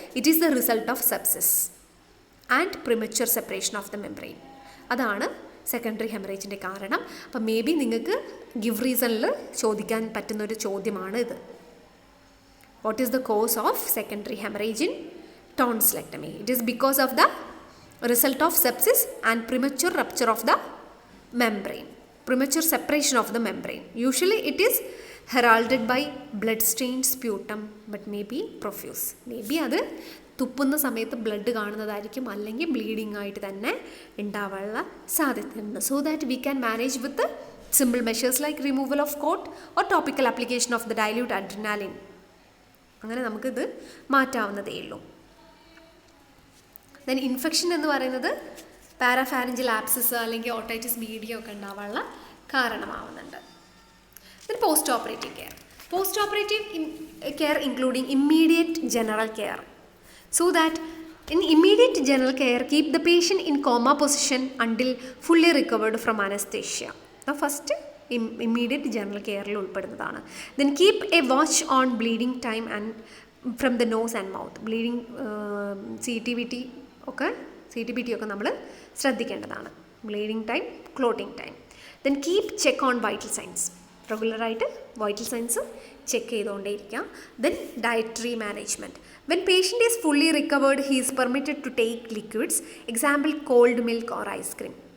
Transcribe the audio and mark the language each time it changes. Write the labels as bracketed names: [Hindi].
[English] It is the result of sepsis and premature separation of the membrane. [Malayalam] അതാണ് secondary ഹെമറേജിൻ്റെ കാരണം. അപ്പം may be നിങ്ങൾക്ക് give റീസണിൽ ചോദിക്കാൻ പറ്റുന്നൊരു ചോദ്യമാണ് ഇത്. [English] What is the cause of secondary haemorrhage in tonsillectomy. It is because of the result of sepsis and premature rupture of the membrane, premature separation of the membrane. Usually it is heralded by blood-stained sputum but may be profuse. [Malayalam] Maybe അത് തുപ്പുന്ന സമയത്ത് blood കാണുന്നതായിരിക്കും, അല്ലെങ്കിൽ bleeding ആയിട്ട് തന്നെ ഉണ്ടാവാനുള്ള സാധ്യതയുണ്ട്. [English] So that we can manage with simple measures like removal of clot or topical application of the dilute adrenaline. [Malayalam] അങ്ങനെ നമുക്കിത് മാറ്റാവുന്നതേ ഉള്ളൂ. ദെൻ ഇൻഫെക്ഷൻ എന്ന് പറയുന്നത് പാരാഫാരിഞ്ചൽ ആപ്സിസ് അല്ലെങ്കിൽ ഓട്ടൈറ്റിസ് മീഡിയ ഒക്കെ ഉണ്ടാവാനുള്ള കാരണമാവുന്നുണ്ട്. [English] Then post operative care. Post operative care including immediate general care. So that in immediate general care, keep the patient in coma position until fully recovered from anesthesia. Now first immediate general care [Malayalam] il ulpadunnathana. [English] Then keep a watch on bleeding time and from the nose and mouth. [Malayalam] Bleeding CTBT ഒക്കെ നമ്മൾ ശ്രദ്ധിക്കേണ്ടതാണ്. [English] Bleeding time, clotting time. Then keep check on vital signs. [Malayalam] റെഗുലറായിട്ട് vital signs check ചെയ്തുകൊണ്ടേയിരിക്കുക. [English] Then dietary management. When patient is fully recovered he is permitted to take liquids, example cold milk or ice cream.